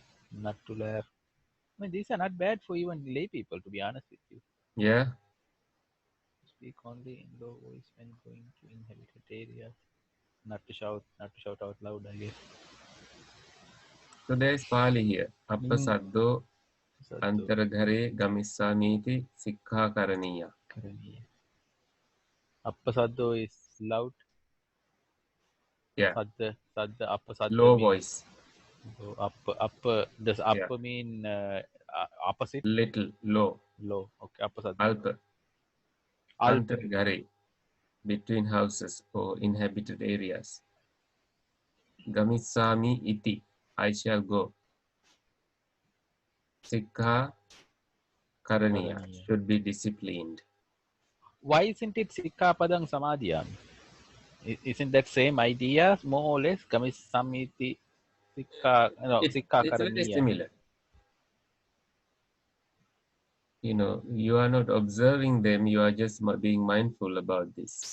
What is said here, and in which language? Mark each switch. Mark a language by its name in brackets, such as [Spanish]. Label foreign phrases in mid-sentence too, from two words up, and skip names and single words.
[English] Not to laugh. I mean, these are not bad for even lay people, to be honest with you. Yeah. Speak only in low voice when going to inhabited areas. Not to shout. Not to shout out loud, I guess. So there is Pali here. Mm. [Pali] Appasaddo Sadhu. antaragare gamissamiti sikha karaniya. [English] Karaniya. Appasaddo is loud. Yeah. [Pali] Sadda, Appasadda [English] Low means voice. so upper. Does Yeah. upper mean opposite? Little, low. Low. Okay, Appasadda. [Sanskrit] Alpa. Alp. [Pali] Antaragare. [English] Between houses or inhabited areas. [Pali] Gamisami iti. [English] I shall go. [Pali] Sikha karaniya. Karaniya. [English] Should be disciplined. Why isn't it [Pali] Sikkapadang Samadhyam? [English] Isn't that same idea more or less? [Pali] Kamis Samiti Sikka, no, Sikka [English] It's very [Pali] Karaniya. [English] similar. You are not observing them, you are just being mindful about this.